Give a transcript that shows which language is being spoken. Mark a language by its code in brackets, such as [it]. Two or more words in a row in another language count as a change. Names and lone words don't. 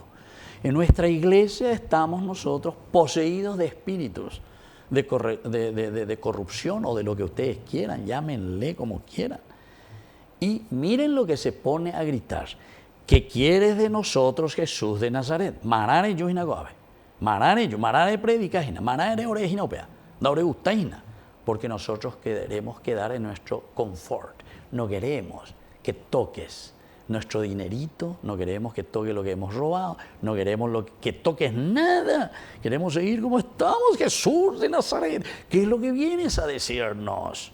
[es] En nuestra iglesia estamos nosotros poseídos de espíritus de corrupción o de lo que ustedes quieran, llámenle como quieran. Y miren lo que se pone a gritar. ¿Qué quieres de nosotros, Jesús de Nazaret? Marare yo inagobe. Marare predicajina, marare orejinopea, daure gustaina. Porque nosotros queremos quedar en nuestro confort. No queremos que toques nuestro dinerito, no queremos que toques lo que hemos robado, no queremos que toques nada. Queremos seguir como estamos, Jesús de Nazaret. ¿Qué es lo que vienes a decirnos?